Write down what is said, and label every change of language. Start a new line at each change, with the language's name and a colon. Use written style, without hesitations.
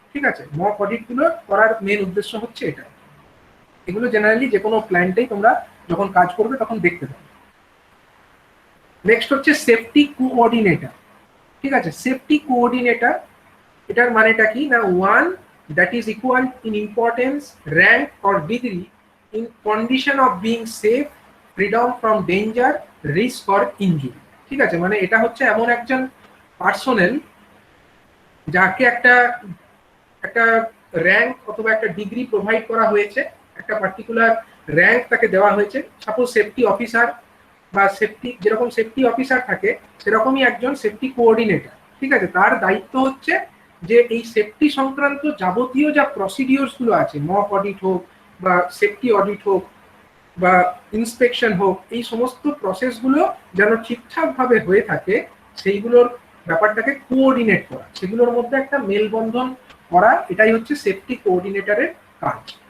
Bangla: ঠিক আছে, mock audit গুলো করার মেন উদ্দেশ্য হচ্ছে এটা। এগুলো জেনারেলি যে কোনো প্ল্যান্টেই তোমরা যখন কাজ করবে তখন দেখতে পাবে। নেক্সট হচ্ছে সেফটি কোঅর্ডিনেটর। ঠিক আছে, সেফটি কোঅর্ডিনেটর এটার মানেটা কি না,
English: One that is equal in importance, rank or degree in condition of being safe, freedom from danger, risk or injury।
Bangla: ঠিক আছে, মানে এটা হচ্ছে এমন একজন পার্সোনেল যাকে একটা একটা র্যাঙ্ক অথবা একটা ডিগ্রি প্রোভাইড করা হয়েছে, একটা পার্টিকুলার র্যাঙ্ক তাকে দেওয়া হয়েছে, সাপোজ সেফটি অফিসার বা সেফটি, যেরকম সেফটি অফিসার থাকে সেরকমই একজন সেফটি কোঅর্ডিনেটর। ঠিক আছে, তার দায়িত্ব হচ্ছে যে এই সেফটি সংক্রান্ত যাবতীয় যা প্রসিডিওরস গুলো আছে, মক অডিট হোক বা সেফটি অডিট হোক বা ইন্সপেকশন হোক, এই সমস্ত প্রসেসগুলো যেন ঠিকঠাকভাবে হয়ে থাকে সেইগুলোর ব্যাপারটাকে কোঅর্ডিনেট করা, সেগুলোর মধ্যে একটা মেলবন্ধন করা, এটাই হচ্ছে সেফটি কোঅর্ডিনেটরের কাজ।